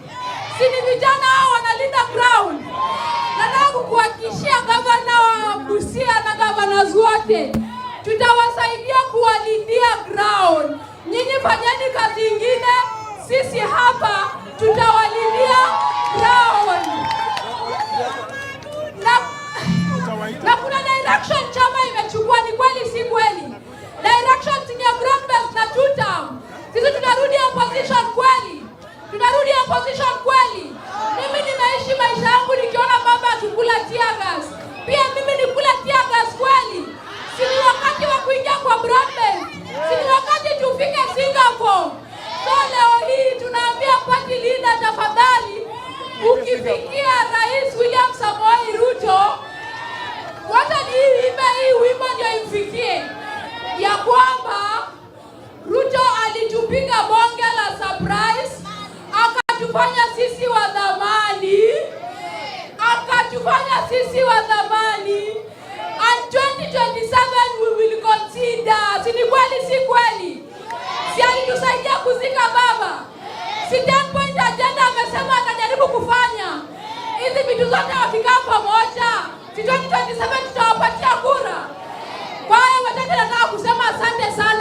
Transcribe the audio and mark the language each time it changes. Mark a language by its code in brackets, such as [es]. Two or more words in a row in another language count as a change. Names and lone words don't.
[sw] Si ni vijana hao wanalinda ground? Nataka kukuhakikishia gavana wa Busia na governors wote tutawasaidia kuwalindia ground. Nyinyi fanyeni kazi ingine, sisi hapa tutawalindia ground. Na kuna direction chama imechukua, ni kweli si kweli? Direction ni [en] broad based [sw] na [en] two term. [sw] Sisi tunarudi opposition kweli? Tunarudi opposition kweli? Mimi ninaishi maisha yangu nikiona baba akikula [en] tear gas. [sw] Pia mimi nikula [en] tear gas [sw] kweli? Si ni wakati wa kuingia kwa [en] broad based? [sw] Si ni wakati tufike Singapore? So leo hii tunaambia [en] party leader, [sw] tafadhali ukifikia Rais William Samoei Ruto, wacha hii wimbo ndio imfikie ya kwamba Ruto alitupiga bonge la surprise, akatufanya sisi wa dhamani, [en] and 2027 we will consider. [sw] Si ni kweli si kweli? Si alitusaidia kuzika baba? Si [en] 10 point agenda [sw] amesema atajaribu kufanya hizi vitu zote wakikaa pamoja, si 2027 tutawapatia kura? Kwa hiyo wataka nataka kusema asante sana.